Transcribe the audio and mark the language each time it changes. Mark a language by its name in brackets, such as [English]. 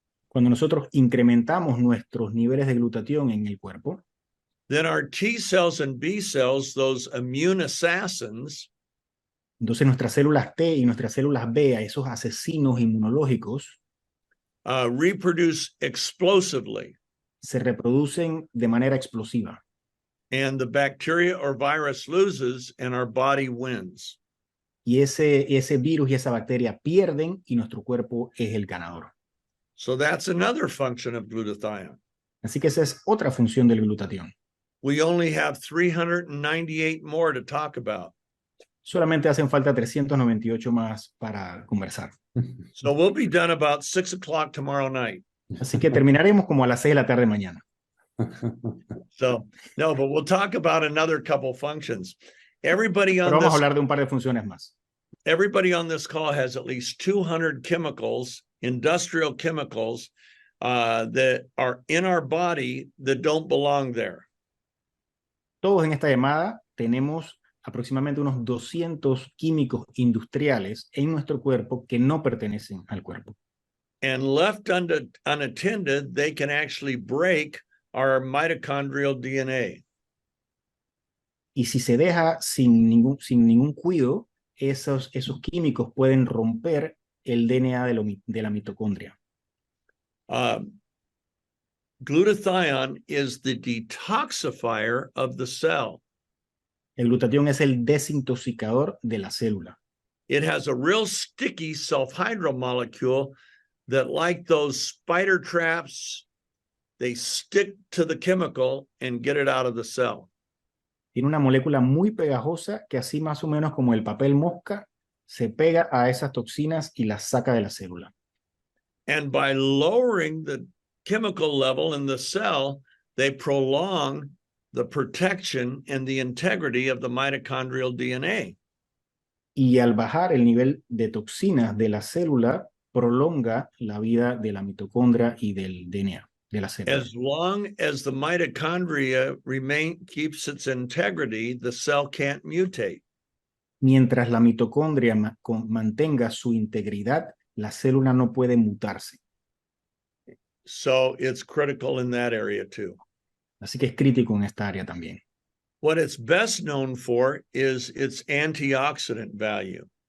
[Spanish] cuando nosotros incrementamos nuestros niveles de glutatión en el cuerpo, [English] then our T cells and B cells, those immune assassins, [Spanish] entonces nuestras células T y nuestras células B, esos asesinos inmunológicos, [English] reproduce explosively. [Spanish] Se reproducen de manera explosiva. [English] And the bacteria or virus loses and our body wins. [Spanish] Y ese virus y esa bacteria pierden y nuestro cuerpo es el ganador. [English] So that's another function of glutathione. [Spanish] Así que esa es otra función del glutatión. [English] We only have 398 more to talk about. [Spanish] Solamente hacen falta 398 más para conversar. [English] So we'll be done about 6 o'clock tomorrow night. [Spanish] Así que terminaremos como a las 6 de la tarde mañana. [English] So, no, but we'll talk about another couple functions. Everybody on [Spanish] Pero vamos a [English] this, [Spanish] hablar de un par de funciones más. [English] everybody on this call has at least 200 chemicals, industrial chemicals, that are in our body that don't belong there. [Spanish] Todos en esta llamada tenemos aproximadamente unos 200 químicos industriales en nuestro cuerpo que no pertenecen al cuerpo. [English] And left unattended, they can actually break our mitochondrial DNA. [Spanish] Y si se deja sin ningún cuidado, esos químicos pueden romper el DNA de la mitocondria. [English] Glutathione is the detoxifier of the cell. [Spanish] El glutatión es el desintoxicador de la célula. [English] It has a real sticky sulfhydryl molecule that, like those spider traps, they stick to the chemical and get it out of the cell. [Spanish] Tiene una molécula muy pegajosa que así más o menos como el papel mosca se pega a esas toxinas y las saca de la célula. [English] And by lowering the chemical level in the cell, they prolong the protection and the integrity of the mitochondrial DNA. [Spanish] Y al bajar el nivel de toxinas de la célula, prolonga la vida de la mitocondria y del DNA de la célula. [English] As long as the mitochondria keeps its integrity, the cell can't mutate. [Spanish] Mientras la mitocondria mantenga su integridad, la célula no puede mutarse. [English] So it's critical in that area too. [Spanish] Así que es crítico en esta área también. [English] What it's best known for is its antioxidant value.